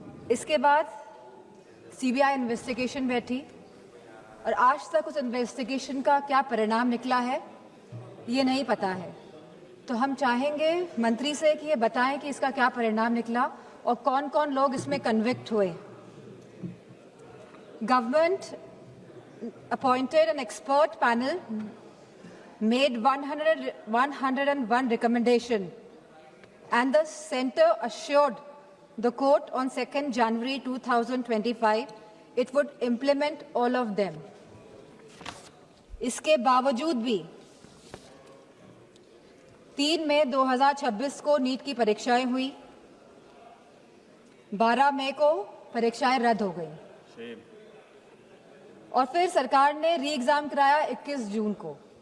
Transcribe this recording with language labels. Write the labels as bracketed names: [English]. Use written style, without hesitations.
[Hindi] इसके बाद CBI investigation बैठी और आज तक उस इन्वेस्टिगेशन का क्या परिणाम निकला है ये नहीं पता है। तो हम चाहेंगे मंत्री से कि ये बताएं कि इसका क्या परिणाम निकला और कौन कौन लोग इसमें कन्विक्ट हुए। [English] Government appointed an expert panel, made 101 recommendation, and the centre assured the court on 2nd January 2025 it would implement all of them. [Hindi] इसके बावजूद भी 3 मई 2026 को नीट की परीक्षाएं हुई, 12 मई को परीक्षाएं रद्द हो गई और फिर सरकार ने री एग्जाम कराया 21 जून को।